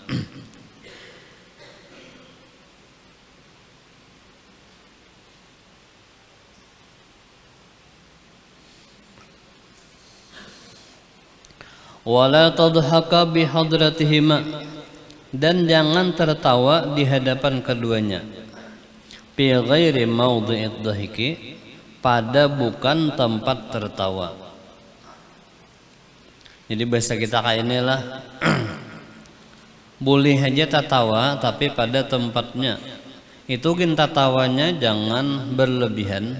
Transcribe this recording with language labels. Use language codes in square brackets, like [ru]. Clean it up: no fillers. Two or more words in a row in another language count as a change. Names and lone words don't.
[ar] ولا تضحك بحضرتهما [id] dan jangan tertawa di hadapan keduanya. [ar] في غير موضع الضحك [id] pada bukan tempat tertawa. Jadi bahasa kita kayak inilah boleh aja tertawa tapi pada tempatnya. Itu kita tawanya jangan berlebihan.